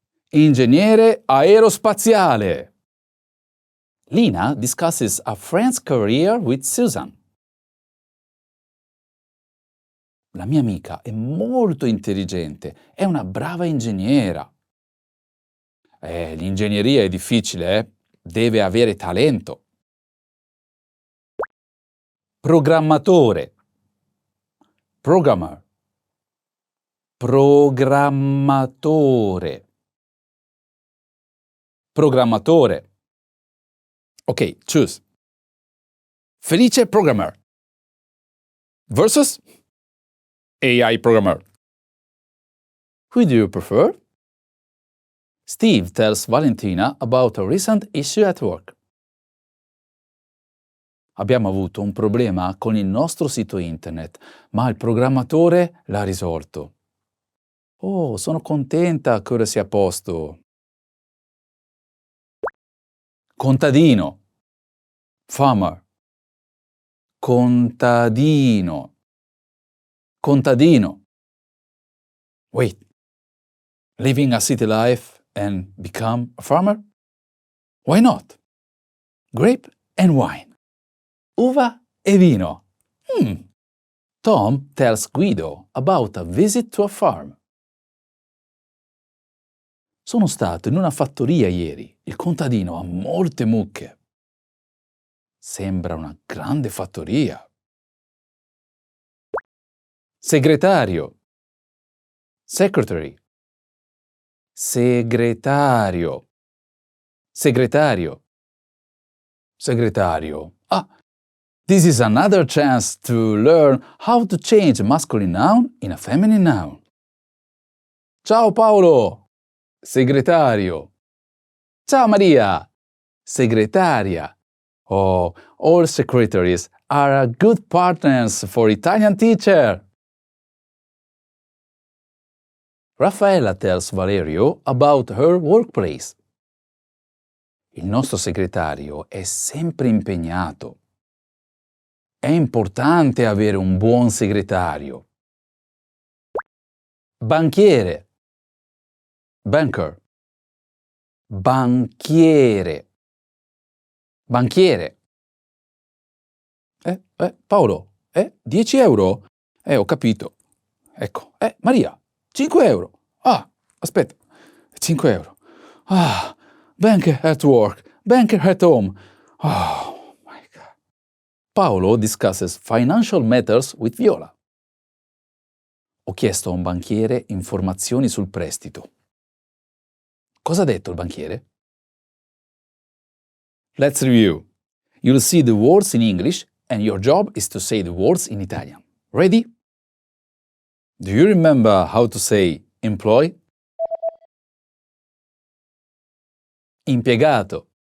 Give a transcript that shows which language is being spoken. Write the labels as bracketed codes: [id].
[it] Ingegnere aerospaziale. [en] Lina discusses a friend's career with Susan. [it] La mia amica è molto intelligente, è una brava ingegnera. L'ingegneria è difficile, eh? Deve avere talento. Programmatore. Programmer. Programmatore. [en] Programmatore. Ok, choose. Felice programmer versus AI programmer. Who do you prefer? Steve tells Valentina about a recent issue at work. [it] Abbiamo avuto un problema con il nostro sito internet, ma il programmatore l'ha risolto. Oh, sono contenta che ora sia a posto. Contadino. Farmer. Contadino. Contadino. Wait. [en] Living a city life and become a farmer? Why not? Grape and wine. [it] Uva e vino. [en] Tom tells Guido about a visit to a farm. [it] Sono stato in una fattoria ieri. Il contadino ha molte mucche. Sembra una grande fattoria. Segretario. Secretary. Segretario. Segretario. Segretario. [en] This is another chance to learn how to change a masculine noun in a feminine noun. [it] Ciao Paolo. Segretario. Ciao Maria. Segretaria. [en] Oh, all secretaries are good partners for Italian teacher. Raffaella tells Valerio about her workplace. [it] Il nostro segretario è sempre impegnato. È importante avere un buon segretario. Banchiere. Banker. Banchiere. Banchiere. Paolo, 10 euro? Ho capito. Ecco, Maria, 5 euro. Aspetta, 5 euro. [en] Banker at work, banker at home. Oh my God. Paolo discusses financial matters with Viola. [it] Ho chiesto a un banchiere informazioni sul prestito. Cosa ha detto il banchiere? [en] Let's review. You'll see the words in English and your job is to say the words in Italian. Ready? Do you remember how to say employ? [it] Impiegato.